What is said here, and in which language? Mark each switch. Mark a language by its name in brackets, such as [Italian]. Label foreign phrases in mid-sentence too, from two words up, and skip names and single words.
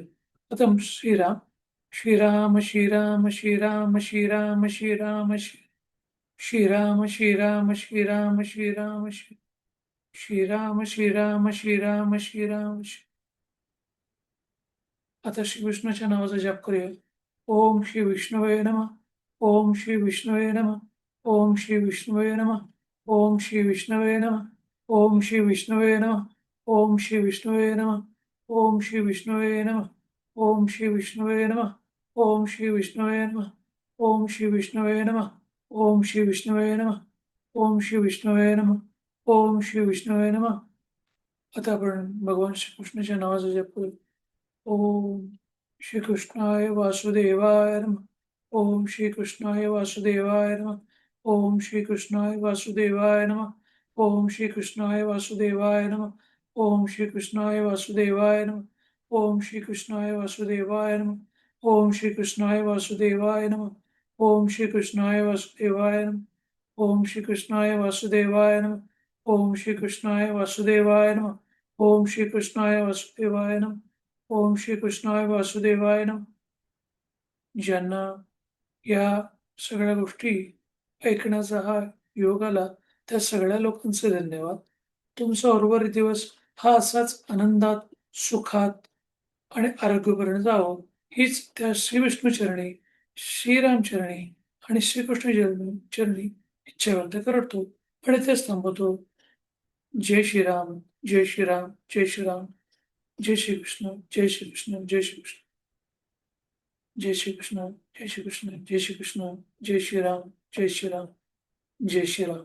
[Marathi] प्रथम श्रीराम, श्रीराम, श्रीराम, श्रीराम, श्रीराम, श्रीराम, श्रीराम, श्रीराम, श्रीराम, श्रीराम, श्रीराम, श्रीराम, श्रीराम, श्रीराम, आता श्री विष्णूच्या नावाचा जप करूया. [Sanskrit] ओम श्री विष्णुवे नमः. ओम श्री विष्णुवे नमः. ओम श्री विष्णुवे नमः. ओम श्री विष्णुवे नमः. ओम श्री विष्णुवे नमः. ओम श्री विष्णुवे नमः. ओम श्री विष्णुवे नमः. ओम श्री विष्णुवे नमः. ओम श्री विष्णुवे नमः. ओम श्री विष्णुवे नमः. ओम श्री विष्णुवे नमः. ओम श्री विष्णुवे नमः. ओम श्री विष्णुवे नमः. [Marathi] आता आपण भगवान श्रीकृष्णाच्या नावाचा जप करू. [Sanskrit] ओम श्री कृष्णाय वासुदेवाय नमः. ओम श्री कृष्णाय वासुदेवाय नमः. ओम श्री कृष्णाय वासुदेवाय नमः. ओम श्री कृष्णाय वासुदेवाय नमः. ओम श्री कृष्णाय वासुदेवाय नमः. ओम श्री कृष्णाय वासुदेवाय नमः. ओम श्री कृष्णाय वासुदेवाय नमः. ओम श्री कृष्णाय वासुदेवाय नमः. ओम श्री कृष्णाय वासुदेवाय नमः. ओम श्री कृष्णाय वासुदेवाय नमः. ओम श्री कृष्णाय वासुदेवाय नमः. ओम श्री कृष्णाय वासुदेवाय नमः. [Marathi] ज्यांना या सगळ्या गोष्टी ऐकण्याचा हा योग आला, त्या सगळ्या लोकांचे धन्यवाद. तुमचा उर्वरित दिवस हा असाच आनंदात, सुखात आणि आरोग्यपूर्ण जावो, हीच त्या श्रीविष्णू चरणी, श्रीराम चरणी आणि श्रीकृष्ण चरणी इच्छा व्यक्त करतो आणि तेच थांबवतो. जय श्रीराम, जय श्रीराम, जय श्रीराम, जय श्रीकृष्ण, जय श्रीकृष्ण, जय श्रीकृष्ण. जय श्री कृष्ण, जय श्री कृष्ण, जय श्री कृष्ण, जय श्री राम, जय श्री राम, जय श्री राम.